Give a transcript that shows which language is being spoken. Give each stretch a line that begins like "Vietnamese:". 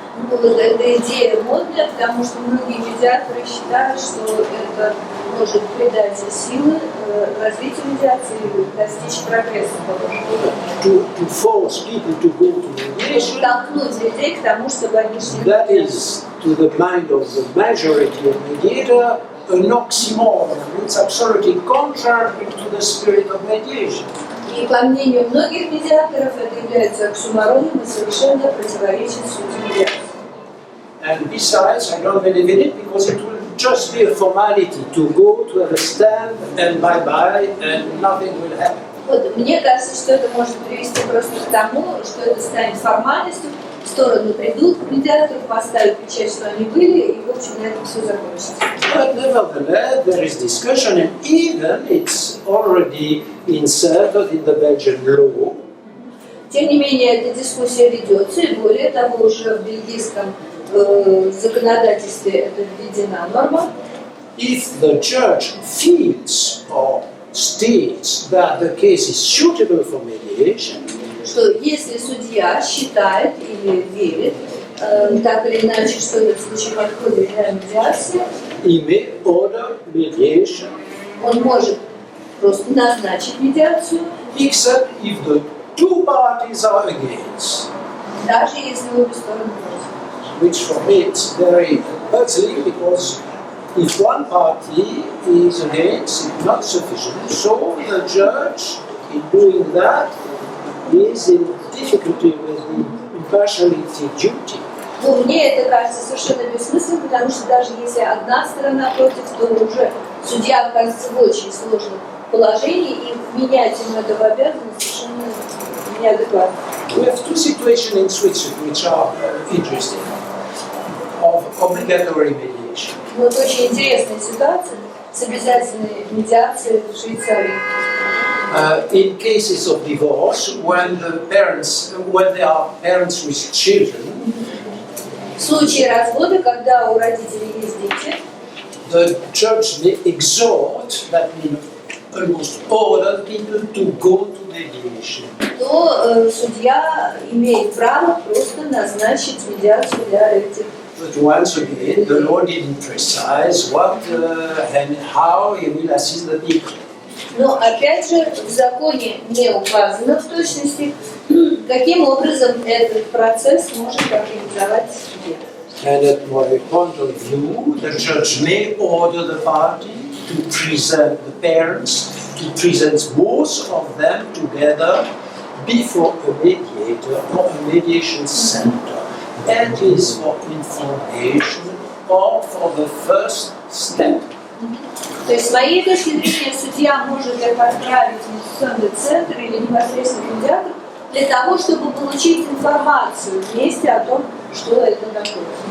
Russian: Ну, вот эта идея модная, потому что многие медиаторы считают, что это может придать силы развитию медиации и достичь прогресса.
English: To force people to go to mediation,
Russian: Толкнуть людей к тому, чтобы они шли.
English: that is, to the mind of the majority of mediator, an oxymoron. It's absolutely contrary to the spirit of mediation.
Russian: И по мнению многих медиаторов это является оксюмороном и совершенно противоречит сути медиации.
English: And besides, I don't believe in it because it will just be a formality to go to have a stand and bye-bye and nothing will happen.
Russian: Вот, мне кажется, что это может привести просто к тому, что это станет формальностью, стороны придут к медиатору, поставят печать, что они были, и, в общем, на этом все закончится.
English: But nevertheless, there is discussion, and even it's already inserted in the Belgian law.
Russian: Тем не менее, эта дискуссия ведется, и более того, уже в бельгийском законодательстве это введена норма.
English: If the judge feels or states that the case is suitable for mediation,
Russian: Что если судья считает или верит, так или иначе, что этот случай подходит для медиации,
English: he may order mediation,
Russian: он может просто назначить медиацию,
English: except if the two parties are against.
Russian: даже если обе стороны против.
English: Which for me it's very puzzling because if one party is against, it's not sufficient. So the judge, in doing that, is in difficulty with the impartiality duty.
Russian: Ну, мне это кажется совершенно бессмысленным, потому что даже если одна сторона против, то уже судья окажется в очень сложном положении, и менять ему эту обязанность совершенно неадекватно.
English: We have two situations in Switzerland which are interesting, of obligatory mediation.
Russian: Вот очень интересная ситуация с обязательной медиацией в Швейцарии.
English: In cases of divorce, when there are parents with children,
Russian: В случае развода, когда у родителей есть дети,
English: the judge may exhort, that means almost order people to go to mediation.
Russian: то судья имеет право просто назначить медиацию для этих.
English: But once again, the law didn't precise what and how he will assist the people.
Russian: Но опять же в законе не указано в точности, каким образом этот процесс может организовать судья.
English: And at my point of view, the judge may order the party to present the parents, to present both of them together before a mediator or a mediation center. That is for information or for the first step.
Russian: То есть с моей точки зрения судья может это отправить в медиационный центр или непосредственно к медиатору для того, чтобы получить информацию вместе о том, что это такое.